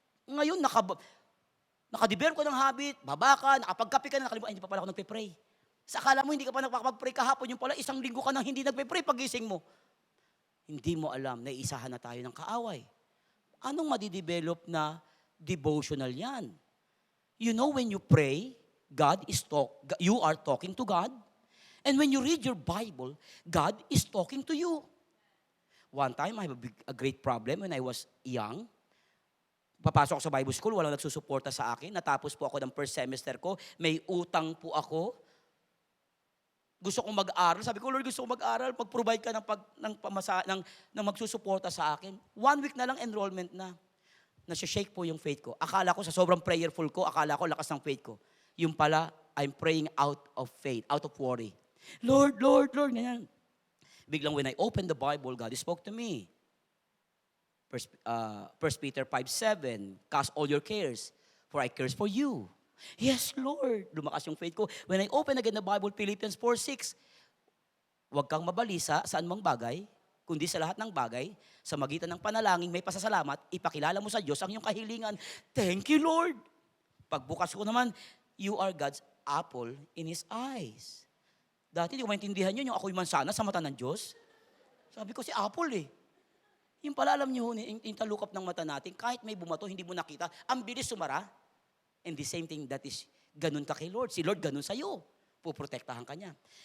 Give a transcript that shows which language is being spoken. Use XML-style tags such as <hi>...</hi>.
<tl>Ngayon, nakadevelop ka ng habit, baba ka, nakapagkape ka na, nakalimutan, hindi pa pala ako nagpe-pray. Sa akala mo, hindi ka pa nakapag-pray kahapon, yung pala, isang linggo ka nang hindi nagpe-pray paggising mo. Hindi mo alam, naiisahan na tayo ng kaaway. Anong madidevelop na devotional yan?</tl> <en>You know, when you pray, you are talking to God. And when you read your Bible, God is talking to you. One time, I have a great problem when I was young.</en> <tl>Papasok ako sa Bible school, walang nagsusuporta sa akin. Natapos po ako ng first semester ko. May utang po ako. Gusto kong mag-aral. Sabi ko, Lord, gusto kong mag-aral. Mag-provide ka ng magsusuporta sa akin. 1 week na lang enrollment na. Nasi-shake po yung faith ko. Akala ko sa sobrang prayerful ko, akala ko lakas ng faith ko. Yung pala,</tl> <en>I'm praying out of faith, out of worry. Lord, Lord, Lord,</en> <tl>ganyan. Biglang</tl> <en>when I opened the Bible, God spoke to me. 1 Peter 5:7, cast all your cares, for I cares for you. Yes,</en> <tl>Lord. Lumakas yung faith ko.</tl> <en>When I open again the Bible,</en> <tl>Philippians 4:6, huwag kang mabalisa saan mang bagay, kundi sa lahat ng bagay, sa magitan ng panalangin, may pasasalamat, ipakilala mo sa Diyos ang iyong kahilingan.</tl> <en>Thank you, Lord.</en> <tl>Pagbukas ko naman,</tl> <en>you are God's apple in His eyes.</en> <tl>Dati, hindi ko maintindihan yun, yung ako'y mansana sa mata ng Diyos. Sabi ko, si apple eh. Yung pala, alam niyo, yung talukap ng mata natin, kahit may bumato, hindi mo nakita, ang bilis sumara.</tl> <en>And the same thing, that is,</en> <tl>ganun ka kay Lord. Si Lord, ganun sa'yo. Puprotektahan ka niya.</tl>